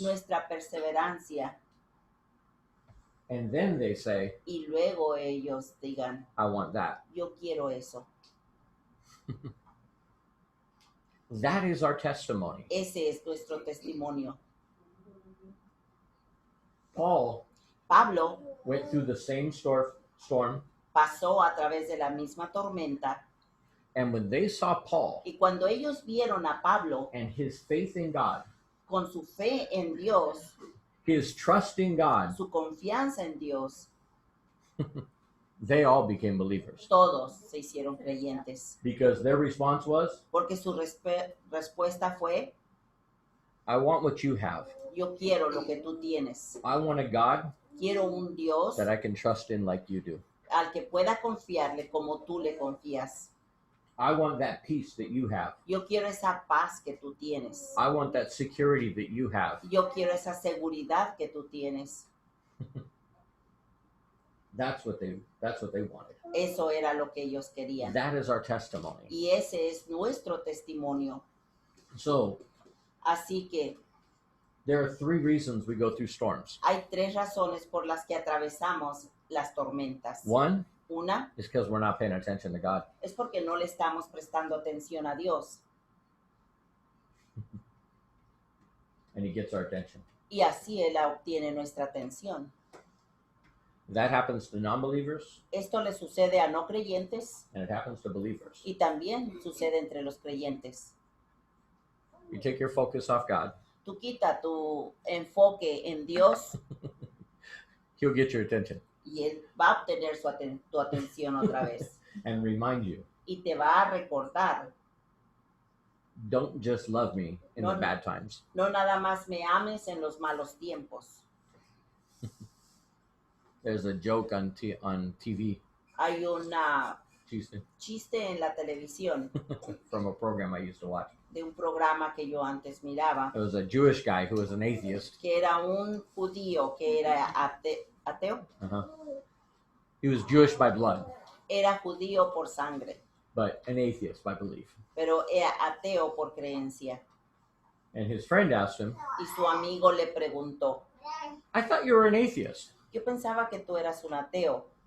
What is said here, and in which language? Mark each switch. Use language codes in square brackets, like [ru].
[es] nuestra perseverancia. [en] And then they say, [es] Y luego ellos digan, [en] I want that. [es] yo quiero eso. [en] That is our testimony. [es] Ese es nuestro testimonio. [en] Paul [es] Pablo [en] went through the same storm, [es] pasó a través de la misma tormenta [en] and when they saw Paul [es] y cuando ellos vieron a Pablo [en] and his faith in God, [es] con su fe en Dios, [en] his trust in God, [es] su confianza en Dios, [en] they all became believers. [es] todos se hicieron creyentes. [en] Because their response was, [es] Porque su respuesta fue, [en] I want what you have. [es] yo quiero lo que tú tienes. [en] I want a God [es] Quiero un Dios [en] that I can trust in like you do. [es] al que pueda confiarle como tú le confías. [en] I want that peace that you have. [es] Yo quiero esa paz que tú tienes. [en] I want that security that you have. [es] Yo quiero esa seguridad que tú tienes. [en] That's what they wanted. [es] Eso era lo que ellos querían. [en] That is our testimony. [es] Y ese es nuestro testimonio. [en] So [es] Así que [en] there are 3 reasons we go through storms. [es] hay 3 razones por las que atravesamos las tormentas. [en] One [es] Una [en] is because we're not paying attention to God. [es] es porque no le estamos prestando atención a Dios. [en] And he gets our attention. [es] Y así Él obtiene nuestra atención. [en] That happens to non-believers [es] Esto le sucede a no creyentes [en] and it happens to believers. [es] y también sucede entre los creyentes. [en] You take your focus off God, [es] Tú quita tu enfoque en Dios [en] he'll get your attention [es] y Él va a obtener tu atención otra vez. [en] and remind you, [es] Y te va a recordar, [en] don't just love me in [es] No, [en] the [es] no. [en] bad times. [es] no nada más me ames en los malos tiempos. [en] There's a joke on TV [es] Hay un [en] Tuesday, [es] chiste en la televisión [en] from a program I used to watch. [es] de un programa que yo antes miraba, [en] It was a Jewish guy who was an atheist. [es] que era un judío que era ateo. [en] He was Jewish by blood, [es] Era judío por sangre, [en] but an atheist by belief. [es] pero era ateo por creencia. [en] And his friend asked him, [es] Y su amigo le preguntó, [en] I thought you were an atheist. [es] yo pensaba que tú eras un ateo.